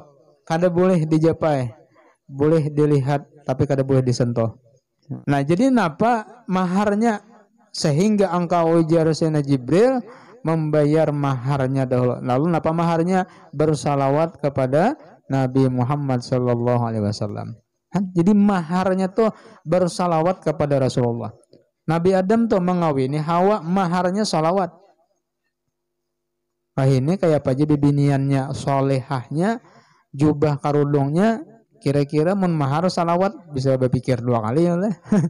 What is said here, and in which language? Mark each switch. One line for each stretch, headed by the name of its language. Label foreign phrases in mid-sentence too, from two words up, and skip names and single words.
Banjar: Kada boleh dijapai. Boleh dilihat tapi kada boleh disentuh. Nah, jadi napa maharnya sehingga engkau ujar Sayyidina Jibril membayar maharnya dahulu.
Indonesian: Lalu napa maharnya? Bersalawat kepada Nabi Muhammad
Arabic: صلى الله عليه وسلم.
Indonesian: Jadi maharnya tuh bersalawat kepada Rasulullah. Nabi Adam tuh mengawini Hawa, maharnya salawat.
Banjar: Nah ini kayak apa aja bibiniannya, solehahnya, jubah karudungnya, kira-kira mun mahar salawat bisa berpikir 2 kali ya lah.